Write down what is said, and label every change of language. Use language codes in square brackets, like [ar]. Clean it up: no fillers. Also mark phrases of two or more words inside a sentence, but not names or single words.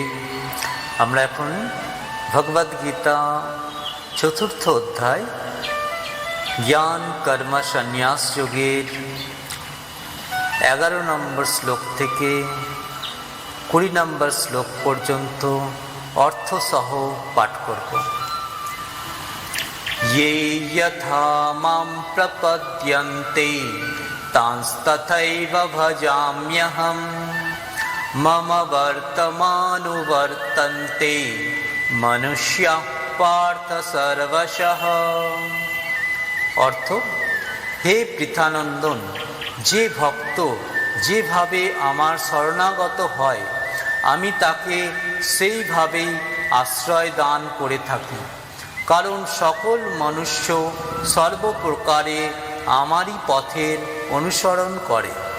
[bn] আমরা এখন ভগবদ্গীতা চতুর্থ অধ্যায় জ্ঞান কর্ম সন্ন্যাস যোগের 11 নম্বর শ্লোক থেকে 20 নম্বর শ্লোক পর্যন্ত অর্থসহ পাঠ করব। [sa] ये यथा मां प्रपद्यन्ते तांस्तथैव भजाम्यहम् मम वर्तमानुवर्तन्ते मनुष्याः पार्थ सर्वशः। [bn] অর্থ, হে পৃথানন্দন, যে ভক্ত যেভাবে আমার শরণাগত হয় আমি তাকে সেইভাবেই আশ্রয় দান করে থাকি, কারণ সকল মনুষ্য সর্বপ্রকারে আমারই পথের অনুসরণ করে।